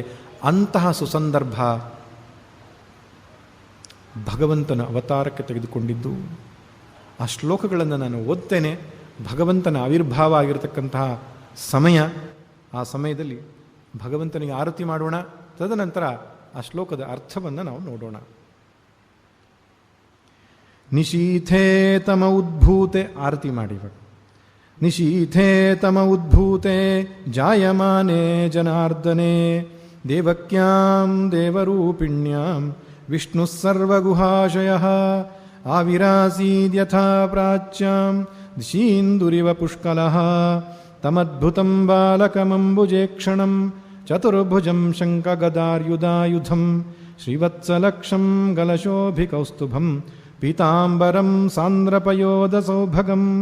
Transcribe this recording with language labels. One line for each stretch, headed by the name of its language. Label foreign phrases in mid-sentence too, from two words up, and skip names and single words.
Kannada: ಅಂತಹ ಸುಸಂದರ್ಭ ಭಗವಂತನ ಅವತಾರಕ್ಕೆ ತೆಗೆದುಕೊಂಡಿದ್ದು. ಆ ಶ್ಲೋಕಗಳನ್ನು ನಾನು ಓದ್ತೇನೆ. ಭಗವಂತನ ಆವಿರ್ಭಾವ ಆಗಿರತಕ್ಕಂತಹ ಸಮಯ. ಆ ಸಮಯದಲ್ಲಿ ಭಗವಂತನಿಗೆ ಆರತಿ ಮಾಡೋಣ. ತದನಂತರ ಆ ಶ್ಲೋಕದ ಅರ್ಥವನ್ನು ನಾವು ನೋಡೋಣ.
Sanskrit: ನಿಶೀಥೇ ತಮ ಉದ್ಭೂತೆ,
Kannada: ಆರತಿ ಮಾಡಿ.
Sanskrit: ನಿಶೀಥೇ ತಮ ಉದ್ಭೂತೆ ಜಾಯಮಾನೆ ಜನಾರ್ದನೆ ದೇವಕ್ಯಾಂ ದೇವರೂಪಿಣ್ಯಾಂ ವಿಷ್ಣು ಸರ್ವಗುಹಾಶಯಃ ಆವಿರಾಸೀದ್ಯಥಾ ಪ್ರಾಚ್ಯಾಂ ದಿಶೀಂದುರಿವ ಪುಷ್ಕಲಃ ತಮದ್ಭುತಂ ಬಾಲಕಮಂಬುಜೇಕ್ಷಣಂ ಚತುರ್ಭುಜಂ ಶಂಖಗದಾರ್ಯುಧಾಯುಧಂ ಶ್ರೀವತ್ಸಲಕ್ಷಂ ಗಲಶೋಭಿಕೌಸ್ತುಭಂ ಪೀತಾಂಬರಂ ಸಾಂದ್ರಪಯೋದಸೌಭಗಂ